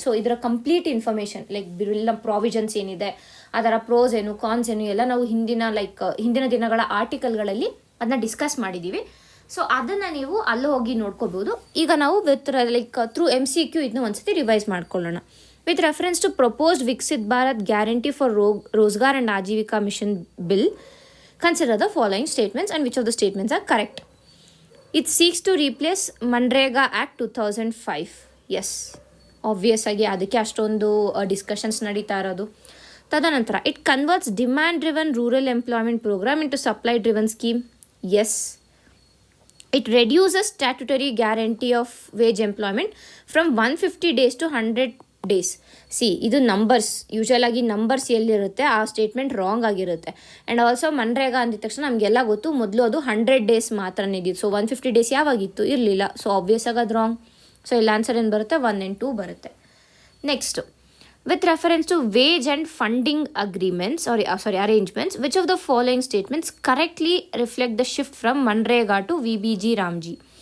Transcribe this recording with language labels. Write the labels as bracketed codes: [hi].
[kn] So ಇದರ complete information like bill provisions ಏನಿದೆ, ಅದರ ಪ್ರೋಸ್ ಏನು ಕಾನ್ಸ್ ಏನು ಎಲ್ಲ ನಾವು ಹಿಂದಿನ ದಿನಗಳ ಆರ್ಟಿಕಲ್ಗಳಲ್ಲಿ ಅದನ್ನ ಡಿಸ್ಕಸ್ ಮಾಡಿದ್ದೀವಿ. ಸೊ ಅದನ್ನು ನೀವು ಅಲ್ಲಿ ಹೋಗಿ ನೋಡ್ಕೋಬೋದು. ಈಗ ನಾವು ಥ್ರೂ MCQ ಇದನ್ನ ಒಂದ್ಸತಿ ರಿವೈಸ್ ಮಾಡ್ಕೊಳ್ಳೋಣ. [en] With reference to proposed Viksit Bharat Guarantee for Rozgar and Ajivika Mission Bill, consider the following statements and which of the statements are correct. It seeks to replace Manrega Act 2005. [kn] Yes, obvious ಆಗಿ ಅದಕ್ಕೆ ಅಷ್ಟೊಂದು discussions ನಡೀತಾ ಇರೋದು. [en] ತದನಂತರ it converts demand driven rural employment program into supply driven scheme. Yes. It reduces statutory guarantee of wage employment from 150 days to 100 days. [kn] ಇದು numbers, usual ಆಗಿ numbers ಎಲ್ಲಿರುತ್ತೆ ಆ ಸ್ಟೇಟ್ಮೆಂಟ್ ರಾಂಗ್ ಆಗಿರುತ್ತೆ. ಆ್ಯಂಡ್ ಆಲ್ಸೋ ಮನ್ರೇಗಾ ಅಂದಿದ ತಕ್ಷಣ ನಮಗೆಲ್ಲ ಗೊತ್ತು, ಮೊದಲು ಅದು 100 ಡೇಸ್ ಮಾತ್ರನೇ ಇದ್ದಿದ್ದು. ಸೊ 150 ಡೇಸ್ ಯಾವಾಗಿತ್ತು, ಇರಲಿಲ್ಲ. ಸೊ ಆಬ್ವಿಯಸ್ ಆಗಿ ಅದು ರಾಂಗ್. ಸೊ ಇಲ್ಲಿ ಆನ್ಸರ್ ಏನು ಬರುತ್ತೆ, 1 and 2 ಬರುತ್ತೆ. [en] Next, with reference to wage and funding arrangements, which of the following statements correctly reflect the shift from MNREGA to VBG Ramji.